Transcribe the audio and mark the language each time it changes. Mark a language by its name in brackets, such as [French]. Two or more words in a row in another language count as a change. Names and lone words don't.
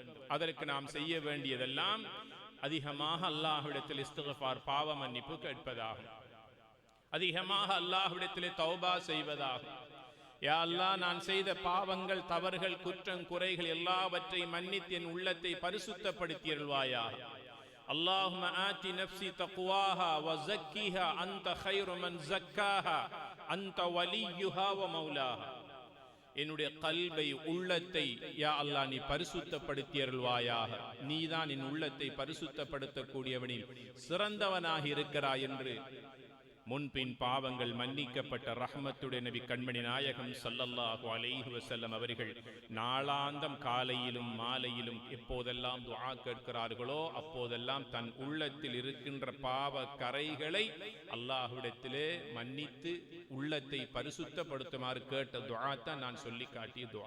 [Tamil] அதற்கு நாம் செய்ய வேண்டியதெல்லாம் அதிகமாக அல்லாஹ்விடத்தில் இஸ்திக்ஃபார், பாவ மன்னிப்பு கேட்பதாகும். அதிகமாக அல்லாஹ்விடத்திலே தௌபா செய்வதாகும். [Arabic] يا الله, [Tamil] நான் செய்த பாவங்கள், தவறுகள், குற்றம், குறைகள் எல்லாவற்றையும் மன்னித்து என் உள்ளத்தை பரிசுத்தப்படுத்தியருள்வாயாக. [Arabic] اللهم آت نفسي تقواها وزكها أنت خير من زكاها أنت وليها ومولاها. [Tamil] என்னுடைய கல்பை, உள்ளத்தை [Arabic] يا الله [Tamil] நீ பரிசுத்தப்படுத்தியருள்வாயாக. நீதான் என் உள்ளத்தை பரிசுத்தப்படுத்தக்கூடியவனில் சிறந்தவனாக இருக்கிறாய் என்று முன்பின் பாவங்கள் மன்னிக்கப்பட்ட ரஹ்மத்துடைய நபி கண்மணி நாயகம் [Arabic] صلى الله عليه وسلم [Tamil] அவர்கள் நாளாந்தம் காலையிலும் மாலையிலும் எப்போதெல்லாம் துஆ கேட்கிறார்களோ அப்போதெல்லாம் தன் உள்ளத்தில் இருக்கின்ற பாவ கரைகளை அல்லாஹ்விடத்திலே மன்னித்து உள்ளத்தை பரிசுத்தப்படுத்துமாறு கேட்ட துஆ தான் நான் சொல்லி காட்டிய துஆ.